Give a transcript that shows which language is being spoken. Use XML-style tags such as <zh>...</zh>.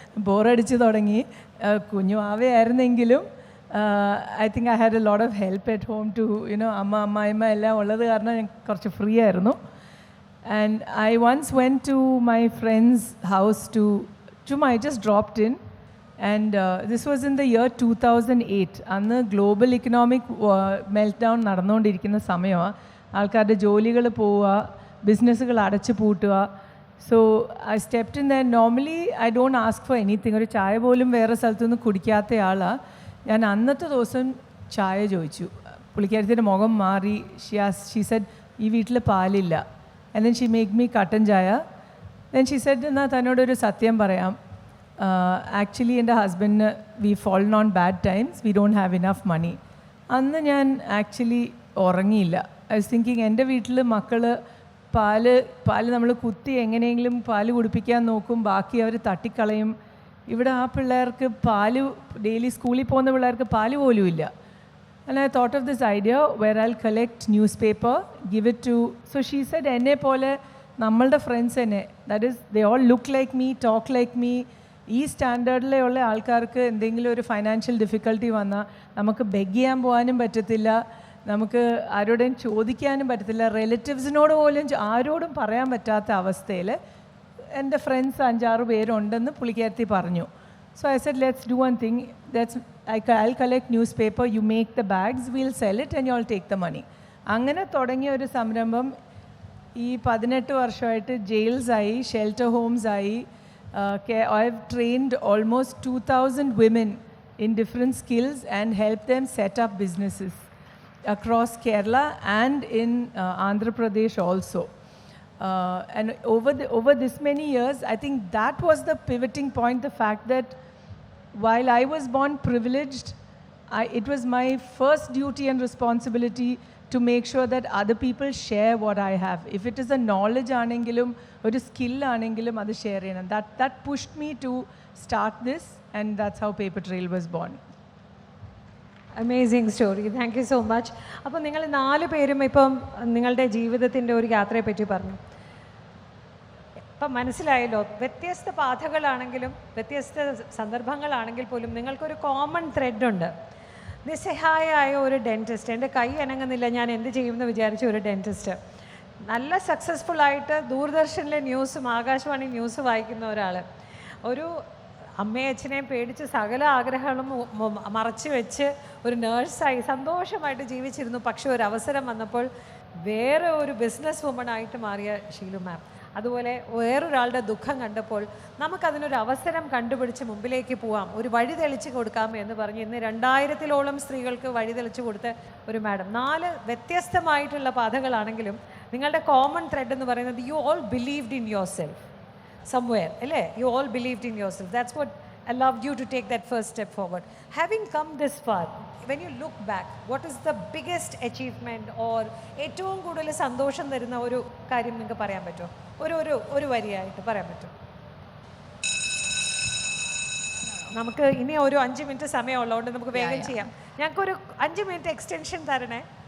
<ml>Boredicchu thodangi. Kunju aave aayirunengilum</ml> <en>I think I had a lot of help at home to,</en> <ml>amma ella ullathu karanam njan korchu free aayirunnu.</ml> <en>And I once went to my friend's house I just dropped in, and this was in the year 2008.</en> <ml>Annu</ml> <en>global economic meltdown</en> <ml>നടന്നുകൊണ്ടിരിക്കുന്ന സമയമാണ്. ആൾക്കാരുടെ ജോലികൾ പോവുക, ബിസിനസ്സുകൾ അടച്ചു പൂട്ടുക.</ml> <en>So I stepped in there. Normally I don't ask for anything.</en> <ml>ഒരു ചായ പോലും വേറെ സ്ഥലത്തുനിന്ന് കുടിക്കാത്ത ആളാണ് ഞാൻ. അന്നത്തെ ദിവസം ചായ ചോദിച്ചു. പുള്ളിക്കാരത്തിൻ്റെ മുഖം മാറി.</ml> <en>She said,</en> <ml>ഈ വീട്ടിൽ പാലില്ല.</ml> <en>And then she made me</en> <ml>കട്ടൻ ചായ.</ml> <en>Then she said,</en> <ml>എന്നാൽ തന്നോടൊരു സത്യം പറയാം.</ml> <en>Actually</en> <ml>എൻ്റെ ഹസ്ബൻഡിന്</ml> <en>we fallen on bad times. We don't have enough money.</en> <ml>അന്ന് ഞാൻ ആക്ച്വലി ഉറങ്ങിയില്ല.</ml> <en>I was thinking</en> <ml>എൻ്റെ വീട്ടിൽ മക്കൾ പാല് നമ്മൾ കുത്തി എങ്ങനെയെങ്കിലും പാല് കുടിപ്പിക്കാൻ നോക്കും, ബാക്കി അവർ തട്ടിക്കളയും. ഇവിടെ ആ പിള്ളേർക്ക് പാല് ഡെയിലി സ്കൂളിൽ പോകുന്ന പിള്ളേർക്ക് പാല് പോലും ഇല്ല.</ml> <en>And I thought of this idea where I'll collect newspaper, give it to... So she said,</en> <ml>എന്നെ പോലെ നമ്മളുടെ ഫ്രണ്ട്സ് തന്നെ,</ml> <en>That is they all look like me, talk like me.</en> <ml>ഈ സ്റ്റാൻഡേർഡിലുള്ള ആൾക്കാർക്ക് എന്തെങ്കിലും ഒരു ഫൈനാൻഷ്യൽ ഡിഫിക്കൽട്ടി വന്നാൽ നമുക്ക് ബെഗ് ചെയ്യാൻ പോകാനും പറ്റത്തില്ല, നമുക്ക് ആരോടും ചോദിക്കാനും പറ്റത്തില്ല, റിലേറ്റീവ്സിനോട് പോലും ആരോടും പറയാൻ പറ്റാത്ത അവസ്ഥയിൽ എൻ്റെ ഫ്രണ്ട്സ് 5-6 പേരുണ്ടെന്ന് പുള്ളിക്കാരത്തി പറഞ്ഞു.</ml> <en>So I said, let's do one thing. I'll collect newspaper, you make the bags, we'll sell it and you'll take the money.</en> <ml>അങ്ങനെ തുടങ്ങിയ ഒരു സംരംഭം ഈ 18 വർഷമായിട്ട് ജയിൽസായി, shelter ഹോംസായി.</ml> <en>I've trained almost 2,000 women in different skills and helped them set up businesses across Kerala and in Andhra Pradesh also. And over this many years, I think that was the pivoting point, the fact that while I was born privileged, it was my first duty and responsibility to make sure that other people share what I have. If it is a knowledge</en> <ml>aanengilum</ml> <en>or a skill aanengilum,</en> <ml>adu share cheyanam.</ml> <en>That pushed me to start this, and that's how Paper Trail was born. Amazing story. Thank you so much.</en> <ml>അപ്പോൾ നിങ്ങൾ 4 പേരും ഇപ്പം നിങ്ങളുടെ ജീവിതത്തിൻ്റെ ഒരു യാത്രയെ പറ്റി പറഞ്ഞു. ഇപ്പം മനസ്സിലായല്ലോ, വ്യത്യസ്ത പാതകളാണെങ്കിലും വ്യത്യസ്ത സന്ദർഭങ്ങളാണെങ്കിൽ പോലും നിങ്ങൾക്കൊരു കോമൺ ത്രെഡുണ്ട്. നിസ്സഹായായ ഒരു ഡെൻറ്റിസ്റ്റ്, എൻ്റെ കൈ അനങ്ങുന്നില്ല, ഞാൻ എന്ത് ചെയ്യുമെന്ന് വിചാരിച്ച ഒരു ഡെൻറ്റിസ്റ്റ്, നല്ല സക്സസ്ഫുള്ളായിട്ട് ദൂരദർശനിലെ ന്യൂസും ആകാശവാണി ന്യൂസ് വായിക്കുന്ന ഒരാൾ, ഒരു അമ്മയും അച്ഛനെയും പേടിച്ച് സകല ആഗ്രഹങ്ങളും മറച്ചു വെച്ച് ഒരു നേഴ്സായി സന്തോഷമായിട്ട് ജീവിച്ചിരുന്നു. പക്ഷേ ഒരു അവസരം വന്നപ്പോൾ വേറെ ഒരു ബിസിനസ് വുമണായിട്ട് മാറിയ ഷീലു മാം. അതുപോലെ വേറൊരാളുടെ ദുഃഖം കണ്ടപ്പോൾ നമുക്കതിനൊരു അവസരം കണ്ടുപിടിച്ച് മുമ്പിലേക്ക് പോവാം, ഒരു വഴി തെളിച്ച് കൊടുക്കാം എന്ന് പറഞ്ഞ് ഇന്ന് 2000-ഓളം സ്ത്രീകൾക്ക് വഴി തെളിച്ച് കൊടുത്ത ഒരു മാഡം. 4 വ്യത്യസ്തമായിട്ടുള്ള പാതകളാണെങ്കിലും നിങ്ങളുടെ കോമൺ ത്രെഡ് എന്ന് പറയുന്നത്</ml> <en>you all believed in yourself somewhere,</en> <ml>alle?</ml> <en>You all believed in yourself. That's what allowed you to take that first step forward. Having come this far, when you look back, what is the biggest achievement or</en> <ml>ഏറ്റവും കൂടുതൽ സന്തോഷം തരുന്ന ഒരു കാര്യം നിങ്ങൾക്ക് പറയാൻ പറ്റുമോ? ഒരു വരിയായിട്ട് പറയാൻ പറ്റുമോ? നമുക്ക് ഇനി ഒരു 5 മിനിറ്റ് സമയമുള്ളതുകൊണ്ട് നമുക്ക് വേഗം ചെയ്യാം. ഞങ്ങൾക്കൊരു 5 മിനിറ്റ് എക്സ്റ്റൻഷൻ തരണേ.</ml>